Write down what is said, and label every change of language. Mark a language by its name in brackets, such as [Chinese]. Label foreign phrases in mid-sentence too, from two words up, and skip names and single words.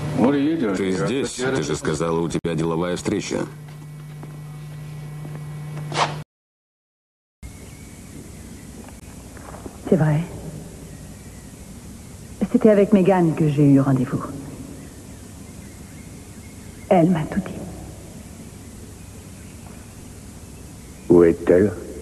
[Russian] Ты здесь? Ты же сказала, у тебя деловая встреча. [French] C'est vrai. C'était avec Megan que j'ai eu rendez-vous. Elle m'a tout dit. Où est-elle?